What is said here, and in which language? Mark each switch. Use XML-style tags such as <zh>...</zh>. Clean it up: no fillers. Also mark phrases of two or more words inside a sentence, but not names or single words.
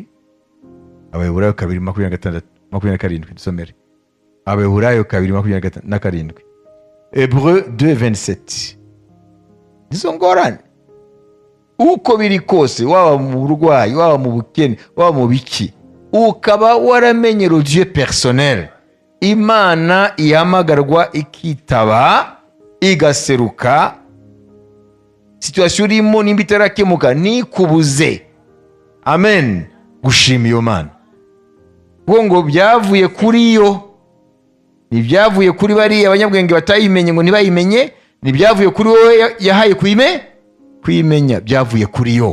<rw>Abaheburayo 2:26 dusomere. Abaheburayo 2:27. Hébreux 2:27. Izo ngorane uko biri kose, waba mu burwayi, waba mu bukene, waba mu biki, ukaba waramenye</rw> <fr>le Dieu personnel,</fr> <rw>Imana ihamagarwa ikitaba igaseruka, situation irimo nimba itarakemuka nikubuze. Amen. Gushima iyo Mana ngo byavuye kuri yo, ntibyavuye kuri bariya abanyabwenge batayimenye ngo ntibayimenye, ntibyavuye kuri wowe yahaye kuyimenya, byavuye kuri yo.</rw>